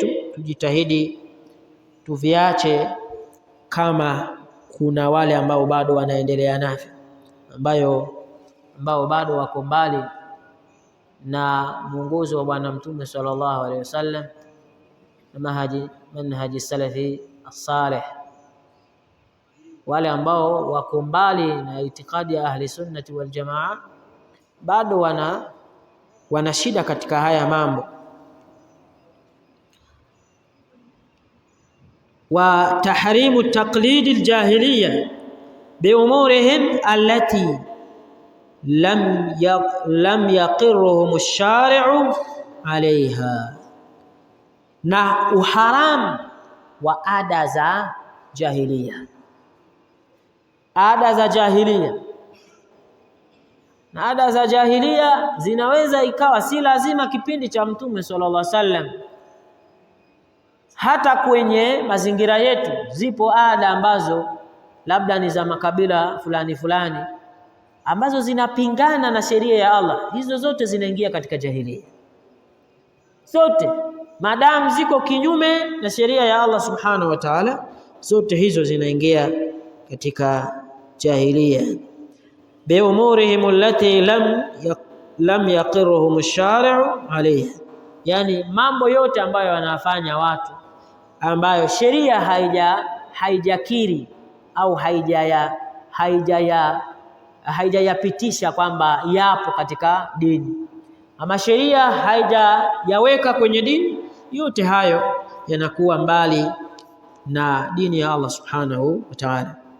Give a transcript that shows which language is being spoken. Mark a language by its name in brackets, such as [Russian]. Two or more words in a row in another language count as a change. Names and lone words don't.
[Swahili] Tujitahidi tuviache, kama kuna wale ambao bado wanaendelea navyo, ambao bado wako mbali na mwongozo wa Bwana Mtume [Arabic] صلى الله عليه وسلم, منهج السلف الصالح, [Swahili] wale ambao wako mbali na itikadi ya [Arabic] أهل السنة والجماعة [Swahili] bado wana shida katika haya mambo. [Arabic] وتحريم تقليد الجاهلية بأمورهم التي لم يقرهم الشرع عليها, [Swahili] na uharam wa ada za jahiliya. Ada za jahiliya, na ada za jahiliya zinaweza ikawa si lazima kipindi cha Mtume [Arabic] صلى الله عليه وسلم. [Swahili] Hata kwenye mazingira yetu zipo ada ambazo labda ni za makabila fulani fulani ambazo zinapingana na sheria ya Allah. Hizo zote zinaingia katika jahiliya, zote madamu ziko kinyume na sheria ya Allah [Arabic] سبحانه وتعالى, [Swahili] zote hizo zinaingia katika jahiliya. [Arabic] بأمورهم التي لم يقرهم الشرع عليها, [Swahili] yani mambo yote ambayo wanafanya watu ambayo sheria haijakiri au haijayapitisha kwamba yapo katika dini, ama sheria haijayaweka kwenye dini, yote hayo yanakuwa mbali na dini ya Allah [Arabic] سبحانه وتعالى.